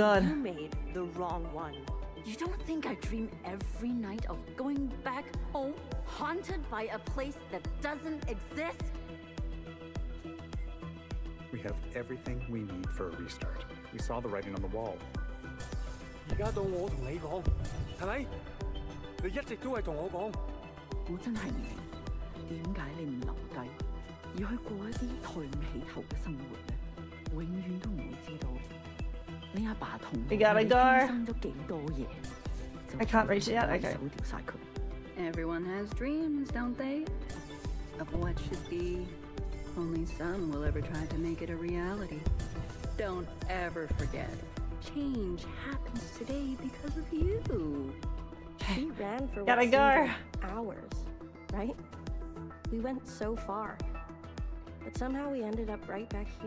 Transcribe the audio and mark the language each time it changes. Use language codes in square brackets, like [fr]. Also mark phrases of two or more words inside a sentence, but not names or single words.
[en] God. that you made the wrong one. You don't think I dream every night of going back home, haunted by a place that doesn't exist? We have everything we need for a restart. We saw the writing on the wall. [yue] 而家到我同你講，係咪？你一直都係同我講。我真係唔明，點解你唔留低，而去過一啲抬唔起頭嘅生活呢？永遠都唔會知道你阿爸同 [en] We gotta [yue] 你 [en] go. [yue] 犧牲咗幾多嘢。 [en] I can't reach it yet? Okay. [yue] 手掉晒佢 [en] Everyone has dreams, don't they? Of what should be. Only some will ever try to make it a reality. Don't ever forget. Change happens today because of you. We ran for Gotta what go. seemed like hours, right? We went so far, but somehow we ended up right back here.